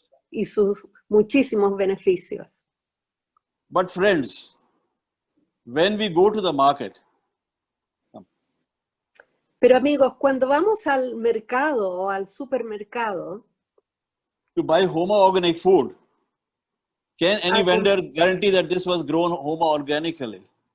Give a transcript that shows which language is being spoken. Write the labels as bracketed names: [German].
[Spanish] Y sus muchísimos beneficios. [English] But friends, when we go to the market, [Spanish] pero amigos, cuando vamos al mercado o al supermercado [English] to buy Homa organic food, can any vendor guarantee that this was grown Homa organically?